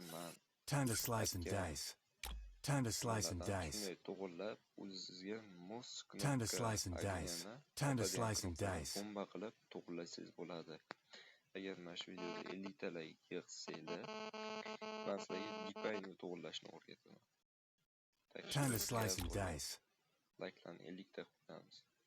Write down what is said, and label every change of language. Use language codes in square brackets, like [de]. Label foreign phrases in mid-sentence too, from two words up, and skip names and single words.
[en] Time to slice and dice. Time to slice and [uz] nimalardan [en] dice. [uz] shunday to'g'irlab, o'zingizga mos [en] Time to [uz] knopka [en] slice and dice. [uz] ageniyani, [en] Time to [uz] topadigan [en] slice and [uz] knopkani [en] dice. [uz] bomba qilib to'g'irlasangiz bo'ladi. Agar mana shu videoda 50 ta like yig'sanglar, men sizlarga Deepin'ni to'g'irlashni o'rgataman. [en] Time to slice and dice. [uz] Like'larni 50 ta qo'yamiz.